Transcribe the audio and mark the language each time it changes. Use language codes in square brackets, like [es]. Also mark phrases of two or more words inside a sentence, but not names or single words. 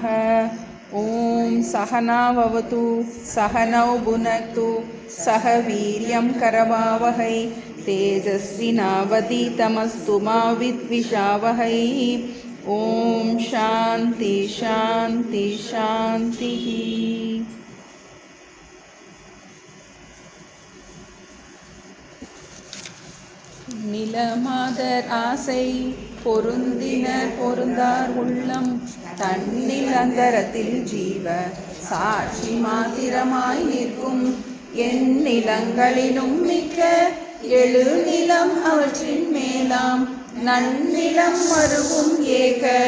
[sa] ओम सहना भवतु सहनौ भुनक्तु सह वीर्यं करवावहै तेजस्विनावधीतमस्तु मा विद्विषावहै। ओम शांति शांति शांति। [ta] நிலமாதர் ஆசை பொருந்தினர் பொருந்தார் உள்ளம் தன்னில் அந்தரத்தில் ஜீவ சாட்சி மாத்திரமாய் நிற்கும் என் நிலங்களிலும் மிக்க எழு நிலம் அவற்றின் மேலாம் நன்னிலம் மருவும் ஏக